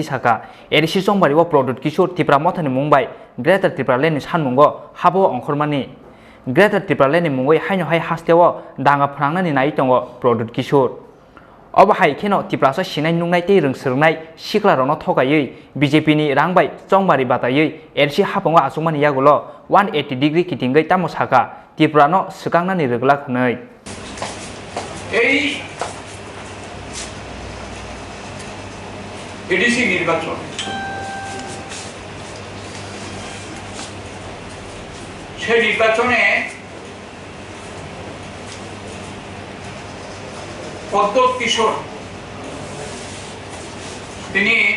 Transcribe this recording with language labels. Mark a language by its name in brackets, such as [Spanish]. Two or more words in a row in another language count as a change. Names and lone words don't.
[Kok Borok] Sakha erisi songbariwo Pradyot Kishore Tripura mothani mungbai Grater Tipralandni sanmungo habo ongkhormani Grater Tipralandni mungoi haino hai Hasteo Danga Phwngnani nai tongo Pradyot Kishore obo hai kheno Tripura sinai nungnai tei rungsrwngnai siklarokno thogaiui BJP ni rangbai chongmari bataiui erisi hapango asungmani yagulo 180 degree kitingei tamo Sakha Tripura no Phwngnani rwglak hwnoi [Bangla] এই এডিসি নির্বাচন সেই নির্বাচনে প্রদ্যোৎ কিশোর তিনি